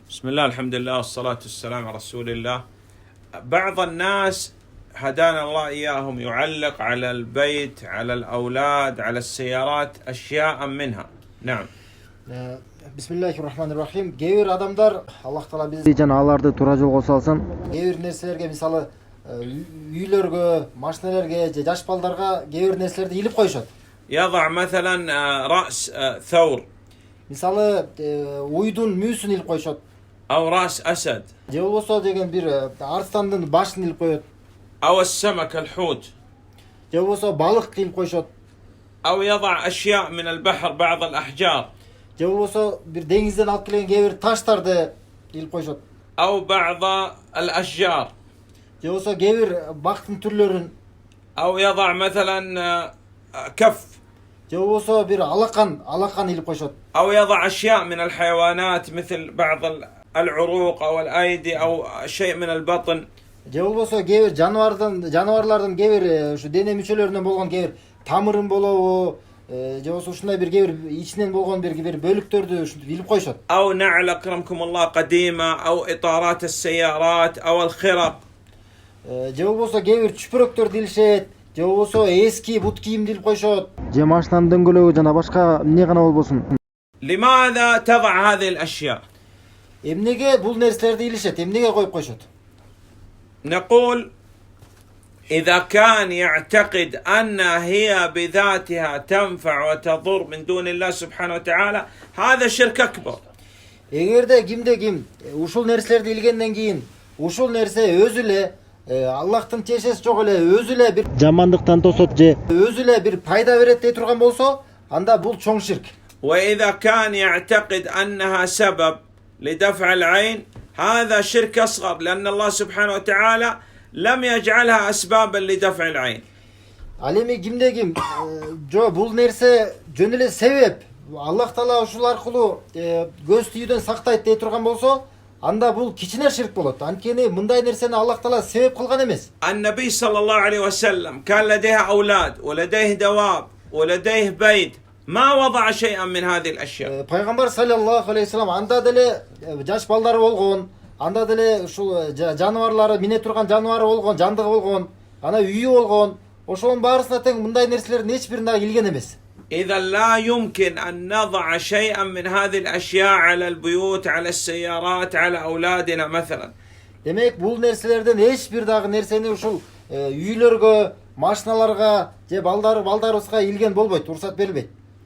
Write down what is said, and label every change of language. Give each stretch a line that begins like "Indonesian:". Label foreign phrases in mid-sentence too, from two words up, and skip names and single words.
Arabic: بسم الله الحمد لله والصلاة والسلام على رسول الله. بعض الناس هدانا الله إياهم يعلق على البيت، على الأولاد، على السيارات أشياء منها. نعم. بسم الله الرحمن الرحيم.
Kyrgyz: Кейбір адамдар, Аллах Таала бизди жана аларды туура жолго салсын. Кейбір нерселерге, мисалы, үйлөргө, машиналарга же жаш балдарга кейбір нерселерди илип коюшат.
Arabic: يضع مثلا رأس ثور.
Kyrgyz: Мисалы, уйдун мүйүсүн илип коюшат.
Arabic: أو رأس أسد.
Kyrgyz: Же болбосо деген бир арстандын башын илип коёт.
Arabic: أو السمك الحوت.
Kyrgyz: Же болбосо балык илип коюшат.
Arabic: أو يضع أشياء من البحر بعض الأحجار.
Kyrgyz: Же болбосо бир деңизден алып келген кейбір таштарды илип коюшат.
Arabic: أو بعض الأشجار.
Kyrgyz: Же болбосо кейбір бактын түрлөрүн.
Arabic: أو يضع مثلا كف.
Kyrgyz: Же болбосо бир алакан илип коюшат.
Arabic: أو يضع أشياء من الحيوانات مثل بعض العروق أو الأيدي أو شيء من البطن.
Kyrgyz: Же болбосо кейбір жануарлардын кейбір ушу дене мүчөлөрүнөн болгон кейбір тамырын болобу, же болбосо ушундай бир кейбір ичинен болгон бир бөлүктөрдү ушинтип илип коюшат.
Arabic: أو نعل أكرمكم الله قديمة أو إطارات السيارات أو الخرق.
Kyrgyz: Же болбосо кейбір чүпүрөктөрдү илишет, же болбосо эски бут кийимди илип коюшат. Же машинанын дөңгөлөгү жана башка эмне гана болбосун.
Arabic: لماذا تضع هذه الأشياء؟
Kyrgyz: Эмнеге бул нерселерди илишет, эмнеге коюп коюшат?
Arabic: نقول إذا كان يعتقد أنها هي بذاتها تنفع وتضر من دون الله سبحانه وتعالى هذا شرك أكبر.
Kyrgyz: Эгерде ким ушул нерселерди илгенден кийин ушул нерсе өзү эле Аллахтын тиешеси жок эле өзү эле бир жамандыктан тосот же өзү эле бир пайда берет дей турган болсо, анда бул чоң ширк.
Arabic: وإذا كان يعتقد أنها سبب لدفع العين هذا شرك أصغر لأن الله سبحانه وتعالى لم يجعلها أسبابا لدفع العين.
Kyrgyz: Ал эми кимде ким жо бул нерсе жөн эле себеп. Аллах Таала ушул аркылуу көз тийүүдөн сактайт дей турган болсо, анда бул кичине ширк болот. Анткени мындай нерсени Аллах Таала себеп кылган эмес.
Arabic: النبي صلى الله عليه وسلم كان لديه أولاد ولديه دواب ولديه بيت ما وضع شيئا من هذه الأشياء.
Kyrgyz: Пайгамбар
Arabic: صلى الله عليه وسلم
Kyrgyz: анда деле жаш балдары болгон, анда деле ушул жаныбарлары мине турган жаныбары болгон, жандыгы болгон, ана үйү болгон. Ошонун баарысына тең мындай нерселердин эч бирин дагы илген эмес.
Arabic: إذا لا يمكن أن نضع شيئا من هذه الأشياء على البيوت على السيارات على أولادنا مثلا.
Kyrgyz: Демек бул нерселерден эч бир дагы нерсени ушул үйлөргө, машиналарга же балдарыбызга илген болбойт, уруксат берилбейт.